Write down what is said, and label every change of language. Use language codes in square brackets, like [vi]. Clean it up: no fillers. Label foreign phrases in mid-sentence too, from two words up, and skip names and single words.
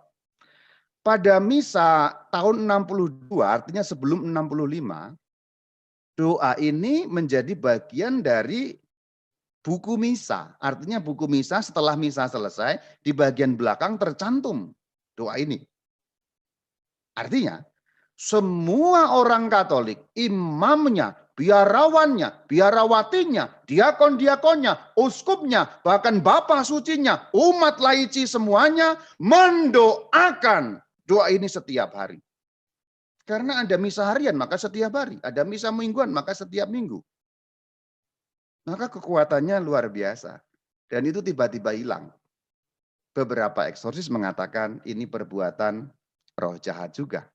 [id] Pada misa tahun 62, artinya sebelum 65, doa ini menjadi bagian dari buku misa. Artinya buku misa setelah misa selesai, di bagian belakang tercantum doa ini. Artinya, semua orang Katolik, imamnya, biarawannya, biarawatinya, diakon-diakonnya, uskupnya, bahkan Bapak Sucinya, umat laici semuanya mendoakan doa ini setiap hari. Karena ada misa harian, maka setiap hari. Ada misa mingguan, maka setiap minggu. Maka kekuatannya luar biasa. Dan itu tiba-tiba hilang. Beberapa eksorsis mengatakan ini perbuatan roh jahat juga.